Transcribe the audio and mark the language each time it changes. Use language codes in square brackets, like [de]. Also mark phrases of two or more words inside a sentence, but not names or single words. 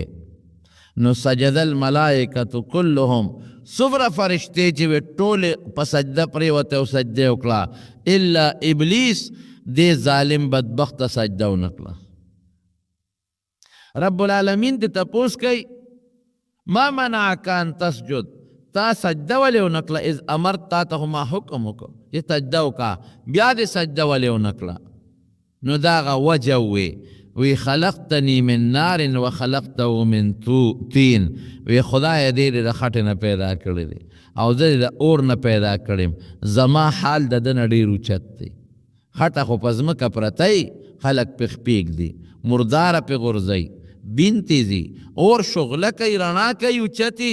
[ps] نو [ar] سجد الملائکة کلهم، [ps] څومره فرشتې چې وې ټولې په سجده پرېوتې او سجده یې وکړه، [ar] الا ابلیس [ps] دې ظالم بدبخته سجده ونه کړه. [ar] رب العالمین [ps] دې تپوس کوي [ar] ما منعک ان تسجد، [ps] تا سجده ولې ونه کړه [ar] اذ امرت، [ps] تا ته ما حکم وکړو چې سجده وکړه، بیا دې سجده ولې ونه کړه؟ نو د هغه وجه وی [ar] خلقتنی من نار و خلقته من طین، [ps] وی خدای دې د خټې نه پیدا کړی دی او زه د اور نه پیدا کړم، زما حال د ده نه ډېر اوچت دی. خټه خو په ځمکه پرته خلک پې خپېږ دي، مرداره پې غورځوي، بین تیزي، اور شغله کوي، رڼا کوي، اوچتي.